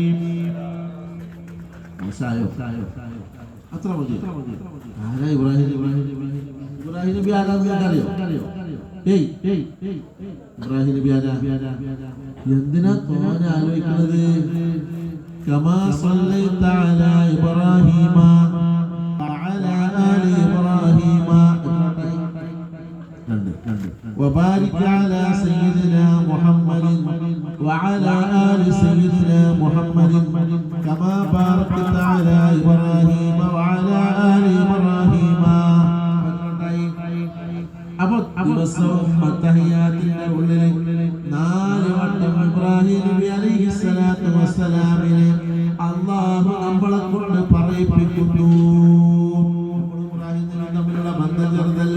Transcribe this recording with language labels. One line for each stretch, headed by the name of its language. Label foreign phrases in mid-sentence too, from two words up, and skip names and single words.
Malayalam: അത്ര മതി. ആരാ ഇബ്രാഹിം? ഇബ്രാഹിം നബി ആരാന്ന് അറിയോ? ഇബ്രാഹിം നബി ആരാ? എന്തിനാ തോനെ ആലോചിക്കുന്നത്?
Arabic: كما صليت على إبراهيم وعلى آل إبراهيم وبارك على سيدنا محمد وعلى آل سيدنا محمد كما باركت على إبراهيم وعلى آل إبراهيم.
Malayalam: ദിവസവും തഹിയ്യാത്തിന്റെ ഉള്ളിൽ 4 വട്ടം ഇബ്രാഹിം നബി
Arabic: عليه الصلاة والسلام
Malayalam: അല്ലാഹു നമ്മളെ കൊണ്ട് പറയിപ്പിക്കുന്നു. ഇബ്രാഹിം നബി തമ്മിലുള്ള ബന്ധം ചെറുതല്ല.